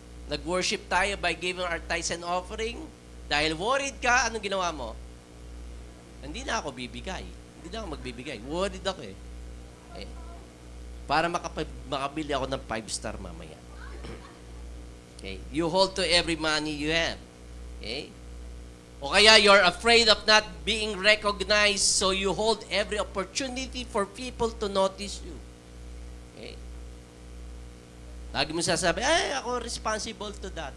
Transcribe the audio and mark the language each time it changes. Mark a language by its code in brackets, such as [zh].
[en] Nag-worship tayo by giving our tithes and offering. [tl] Dahil worried ka, anong ginawa mo? Hindi na ako bibigay. Hindi na ako magbibigay. Worried ako eh. Okay? Para makabili ako ng 5-star mamaya. Okay? [en] You hold to every money you have. Okay? O kaya you're afraid of not being recognized, so you hold every opportunity for people to notice you. Okay? [tl] Lagi mo sasabi, ay, ako [en] responsible to that.